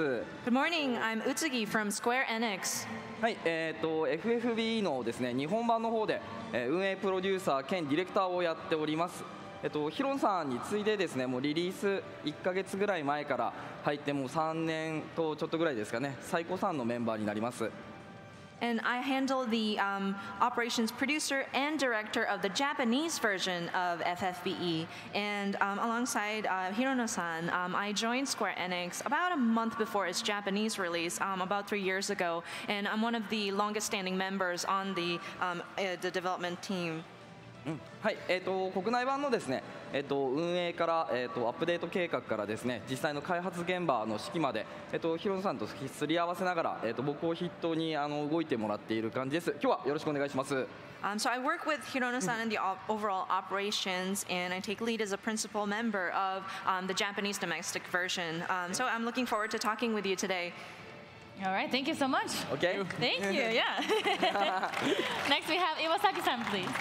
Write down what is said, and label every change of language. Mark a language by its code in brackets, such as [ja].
[en] Good morning, I'm Utsugi from Square Enix. [ja] はい、FFBE のですね、日本版の方で、運営プロデューサー兼ディレクターをやっております。ヒロンさんに次いでですね、もうリリース1ヶ月ぐらい前から入ってもう3年とちょっとぐらいですかね、最高3のメンバーになります。 [en] And I handle the operations producer and director of the Japanese version of FFBE. And alongside Hirono-san, I joined Square Enix about a month before its Japanese release, about 3 years ago. And I'm one of the longest standing members on the development team. [ja] はい、国内版のですね、運営から、アップデート計画からですね、実際の開発現場の指揮まで、ヒロノさんとすり合わせながら、僕を筆頭に動いてもらっている感じです。今日はよろしくお願いします。 [en] So I work with Hirono-san in the overall operations, and I take lead as a principal member of the Japanese domestic version. So I'm looking forward to talking with you today. All right, thank you so much. Okay. Thank you, yeah. Next we have Iwasaki-san, please.